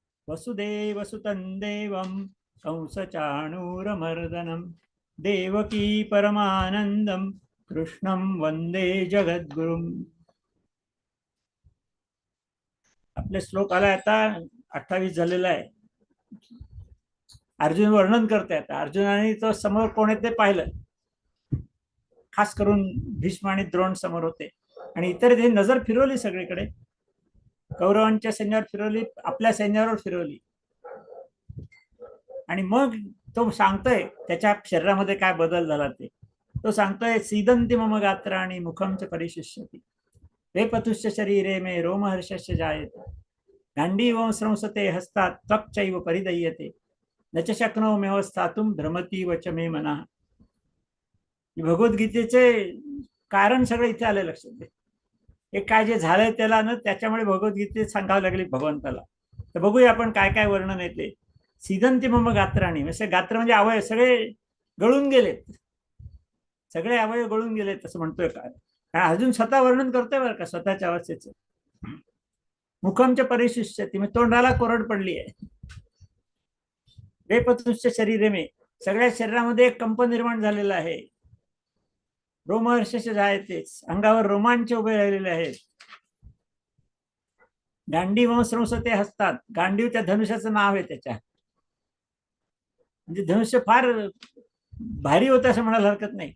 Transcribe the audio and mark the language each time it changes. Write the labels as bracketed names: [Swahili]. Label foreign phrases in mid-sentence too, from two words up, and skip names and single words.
[Sanskrit] वसुदेवसुतं देवं कंसचाणूरमर्दनं देवकी परमानंदं कृष्णं वंदे जगद्गुरुम्. [Marathi] आपले श्लोक आला आता 28 झालेला आहे. अर्जुन वर्णन करते. आता अर्जुनाने तो समोर कोण आहे ते पाहिलं. खास करून भीष्म आणि द्रोण समोर होते आणि इतर ते नजर फिरवली सगळीकडे. कौरवांच्या सैन्यावर फिरवली, आपल्या सैन्यावर फिरवली आणि मग तो सांगतोय त्याच्या शरीरामध्ये काय बदल झाला ते. तो सांगतोय [Sanskrit] सीदंती मम गात्राणि मुखम च परिशिष्यति वेपतुश्च शरीरे मे रोमहर्षस्य जायते गांडीवं स्रंसते हस्तात् त्वक् चैव परिदह्यते न च शक्नोमि व्यवस्थातुं भ्रमति वच मे मनः. [Marathi] भगवद्गीतेचे कारण सगळं इथे आले लक्षात दे. हे काय जे झालंय त्याला ना त्याच्यामुळे भगवद्गीतेत सांगावं लागली भगवंताला. तर बघूया आपण काय काय वर्णन येते. [Sanskrit] सीदंती मम गात्राणी, [Marathi] म्हणजे गात्र म्हणजे अवयव सगळे गळून गेलेत, सगळे अवयव गळून गेलेत असं म्हणतोय. काय अजून स्वतः वर्णन करतोय बरं का स्वतःच्या अवस्थेचं. [Sanskrit] मुखमच्या परिशिष्यती, [Marathi] म्हणजे तोंडाला कोरड पडली आहे. [Sanskrit] वेपतुश्च शरीरे मे, [Marathi] सगळ्या शरीरामध्ये एक कंप निर्माण झालेला आहे. [Sanskrit] रोमहर्षस्य जायते, [Marathi] अंगावर रोमांच उभे राहिलेले आहेत. [Sanskrit] गांडीव स्रंसते हसतात, [Marathi] गांडीव त्या धनुष्याचं नाव आहे त्याच्या. म्हणजे धनुष्य फार भारी होतं असं म्हणायला हरकत नाही.